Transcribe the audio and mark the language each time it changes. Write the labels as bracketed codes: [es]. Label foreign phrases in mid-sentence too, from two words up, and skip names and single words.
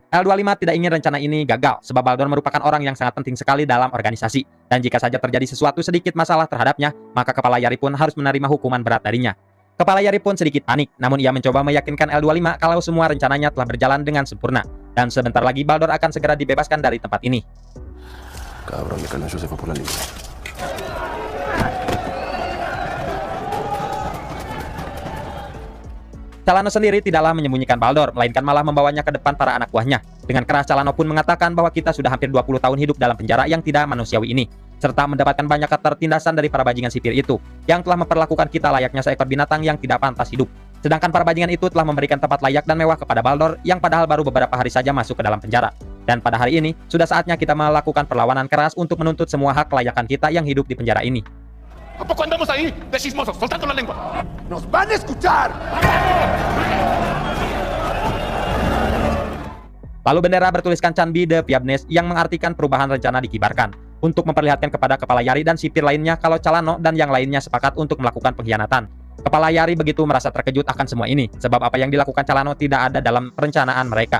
[id] L25 tidak ingin rencana ini gagal, sebab Baldor merupakan orang yang sangat penting sekali dalam organisasi. Dan jika saja terjadi sesuatu sedikit masalah terhadapnya, maka Kepala Yari pun harus menerima hukuman berat darinya. Kepala Yari pun sedikit panik, namun ia mencoba meyakinkan L25 kalau semua rencananya telah berjalan dengan sempurna. Dan sebentar lagi Baldor akan segera dibebaskan dari tempat ini. [es] Cabrón, de Calaño se fue por la línea. [id] Calano sendiri tidaklah menyembunyikan Baldor, melainkan malah membawanya ke depan para anak buahnya. Dengan keras Calano pun mengatakan bahwa kita sudah hampir 20 tahun hidup dalam penjara yang tidak manusiawi ini, serta mendapatkan banyak ketertindasan dari para bajingan sipir itu, yang telah memperlakukan kita layaknya seekor binatang yang tidak pantas hidup. Sedangkan para bajingan itu telah memberikan tempat layak dan mewah kepada Baldor, yang padahal baru beberapa hari saja masuk ke dalam penjara. Dan pada hari ini, sudah saatnya kita melakukan perlawanan keras untuk menuntut semua hak kelayakan kita yang hidup di penjara ini. [es] ¿A poco andamos ahí de chismosos, soltando la lengua? ¡Nos van a escuchar! [id] Lalu bendera bertuliskan [es] Canbi de Piabnes [id] yang mengartikan perubahan rencana dikibarkan untuk memperlihatkan kepada Kepala Yari dan sipir lainnya kalau Calano dan yang lainnya sepakat untuk melakukan pengkhianatan. Kepala Yari begitu merasa terkejut akan semua ini, sebab apa yang dilakukan Calano tidak ada dalam perencanaan mereka.